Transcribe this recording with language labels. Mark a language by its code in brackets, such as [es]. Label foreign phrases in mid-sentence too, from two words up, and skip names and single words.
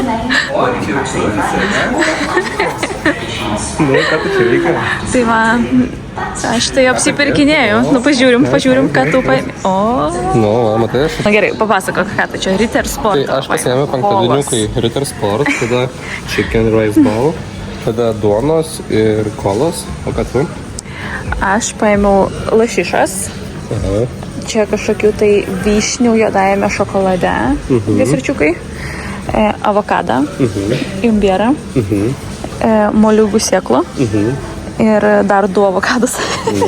[lt] Nu, ką tu čia reikia? Tai va, aš tai apsipirkinėjau. Nu, pažiūrim, ką tu paėmė. O. Nu, matai, aš... Na gerai, papasakok, ką tu čia, Ritter Sport. Tai aš pasiėmiau penktadieniukai Ritter Sport, tada [en] chicken rice ball, [lt] tada duonos ir kolos. O ką tu? Aš paėmiau lašišas. Aha. Čia kažkokių tai vyšnių juodajame šokolade, desserčiukai, avokadą, imbierą, moliūgų sėklų ir dar 2 avokadus.